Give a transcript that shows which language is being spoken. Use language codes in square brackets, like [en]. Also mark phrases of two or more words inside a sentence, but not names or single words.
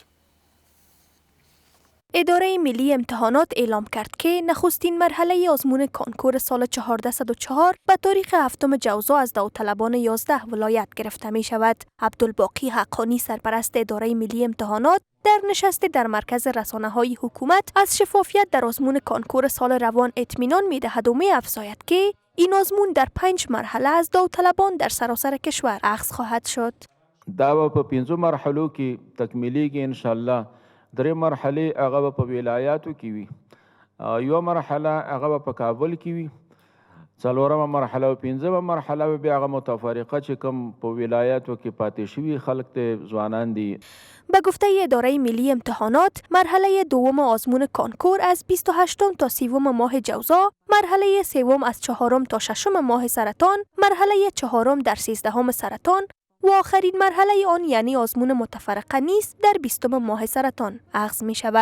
[fa] اداره ملی امتحانات اعلام کرد که نخستین مرحله آزمون کانکور سال 1404 به تاریخ 7 جوزا از داوطلبان 11 ولایت گرفته می شود. عبدالباقی حقانی سرپرست اداره ملی امتحانات در نشست در مرکز رسانه‌های حکومت از شفافیت در آزمون کانکور سال روان اطمینان می دهد و می افزاید که این آزمون در 5 مرحله از داوطلبان در سراسر کشور اخذ خواهد شد. [ps] دا په 5 مرحلو کې تکمیلیږي [ar] ان شاء الله. [ps] 3 مرحله هغه په ولایاتو کې وي، یو مرحله هغه په کابل کې وي، څلورمه مرحله او پنځمه مرحله بیا هغه متفرقه چې کوم په ولایاتو کې پاتې شوي خلک ته ځوانان دي. [fa] به گفته اداره ملی امتحانات مرحله دوم آزمون کانکور از 28 تا 30 ماه جوزا، مرحله سوم از 4 تا 6 ماه سرطان، مرحله چهارم در 13 سرطان و آخرین مرحله آن یعنی آزمون متفرقه نیز در 20 ماه سرطان اخذ می شود.